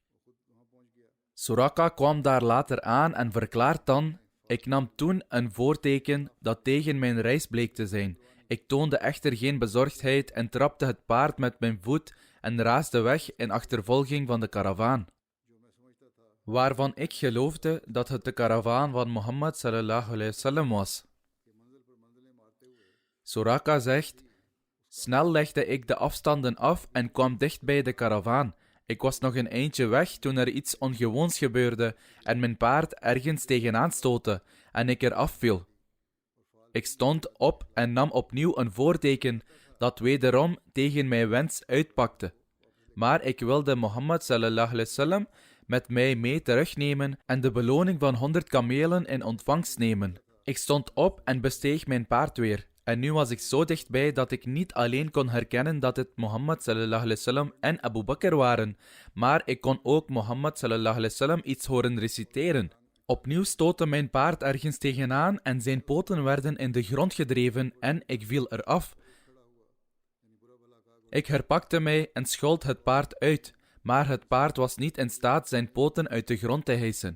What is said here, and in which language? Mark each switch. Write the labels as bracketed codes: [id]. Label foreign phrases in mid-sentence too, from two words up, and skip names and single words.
[nl] Suraqa kwam daar later aan en verklaart dan: ik nam toen een voorteken dat tegen mijn reis bleek te zijn. Ik toonde echter geen bezorgdheid en trapte het paard met mijn voet en raasde weg in achtervolging van de karavaan, waarvan ik geloofde dat het de karavaan van Mohammed [ar] صلى الله عليه وسلم [nl] was. Suraqa zegt: snel legde ik de afstanden af en kwam dicht bij de karavaan. Ik was nog een eindje weg toen er iets ongewoons gebeurde en mijn paard ergens tegenaan stootte en ik er afviel. Ik stond op en nam opnieuw een voorteken dat wederom tegen mijn wens uitpakte. Maar ik wilde Mohammed [ar] صلى الله عليه وسلم [nl] met mij mee terugnemen en de beloning van 100 kamelen in ontvangst nemen. Ik stond op en besteeg mijn paard weer. En nu was ik zo dichtbij dat ik niet alleen kon herkennen dat het Mohammed [ar] صلى الله عليه وسلم [nl] en Abu Bakr waren, maar ik kon ook Mohammed [ar] صلى الله عليه وسلم [nl] iets horen reciteren. Opnieuw stootte mijn paard ergens tegenaan en zijn poten werden in de grond gedreven en ik viel eraf. Ik herpakte mij en schold het paard uit, maar het paard was niet in staat zijn poten uit de grond te hijsen.